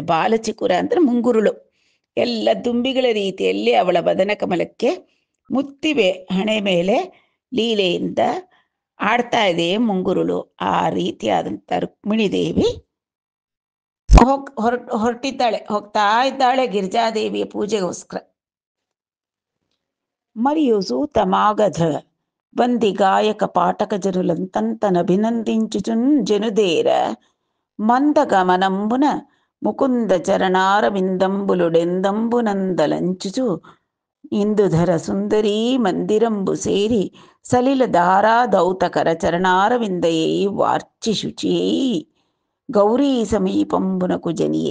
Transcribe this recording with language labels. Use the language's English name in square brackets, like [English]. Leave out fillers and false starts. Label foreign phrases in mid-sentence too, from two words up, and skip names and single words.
[Kannada] ಬಾಲಚಿಕುರ ಅಂದ್ರೆ ಮುಂಗುರುಳು, ಎಲ್ಲ ದುಂಬಿಗಳ ರೀತಿಯಲ್ಲಿ ಅವಳ ಬದನ ಕಮಲಕ್ಕೆ ಮುತ್ತಿವೆ ಹಣೆ ಮೇಲೆ ಲೀಲೆಯಿಂದ ಆಡ್ತಾ ಇದೆ ಮುಂಗುರುಳು. ಆ ರೀತಿಯಾದಂಥ ರುಕ್ಮಿಣೀ ದೇವಿ ಹೋಗ್ತಾ ಇದ್ದಾಳೆ ಗಿರಿಜಾದೇವಿಯ ಪೂಜೆಗೋಸ್ಕರ. [Telugu] మరియు సూతమాగధ వంది గాయక పాటక జనులంతంతనభినందించుచున్ జనుదేర మందగమనంబున ముకుంద చరణారవిందంబులుడెందంబునందలంచుచు ఇందుధర సుందరీ మందిరంబు సేరి సలిల ధారా దౌతకర చరణారవిందయై వార్చి శుచియై గౌరీ సమీపంబునకు జనియే.